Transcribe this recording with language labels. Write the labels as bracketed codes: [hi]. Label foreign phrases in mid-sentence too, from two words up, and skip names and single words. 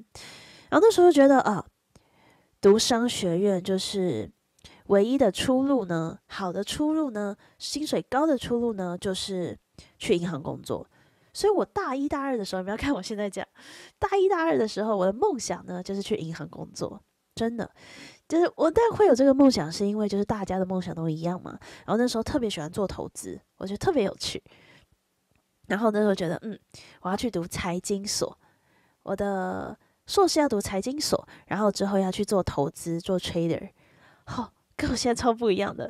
[zh] 然後那時候就覺得讀商學院就是唯一的出路呢，好的出路呢，薪水高的出路呢，就是去銀行工作。所以我大1、大2的時候，你不要看我現在講，大1、大2的時候，我的夢想呢就是去銀行工作，真的，就是我當然會有這個夢想，是因為就是大家的夢想都一樣嘛。然後那時候特別喜歡做投資，我覺得特別有趣。然後那時候覺得，我要去讀財經所，我的碩士要讀財經所，然後之後要去做投資，做 trader，跟我現在超不一樣的。